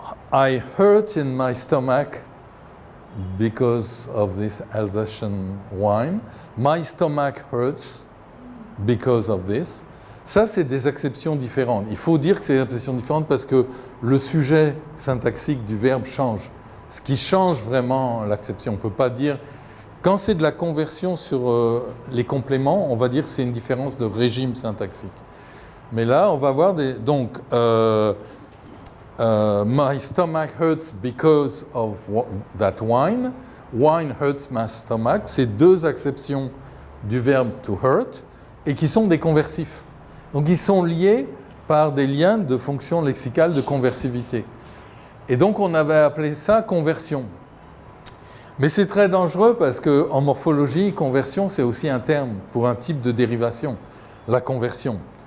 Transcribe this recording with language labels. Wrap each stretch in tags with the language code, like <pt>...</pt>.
<en>I hurt in my stomach because of this Alsatian wine. My stomach hurts because of this.</en> <fr>Ça, c'est des acceptions différentes. Il faut dire que c'est des acceptions différentes parce que le sujet syntaxique du verbe change. Ce qui change vraiment l'acception. On ne peut pas dire... Quand c'est de la conversion sur les compléments, on va dire que c'est une différence de régime syntaxique. Mais là, on va voir des...</fr> <en>Donc, my stomach hurts because of that wine. Wine hurts my stomach.</en> <fr>C'est deux acceptions du verbe to hurt et qui sont des conversifs. Donc, ils sont liés par des liens de fonction lexicale de conversivité. Et donc, on avait appelé ça conversion. Mais c'est très dangereux parce qu'en morphologie, conversion, c'est aussi un terme pour un type de dérivation, la conversion.</fr>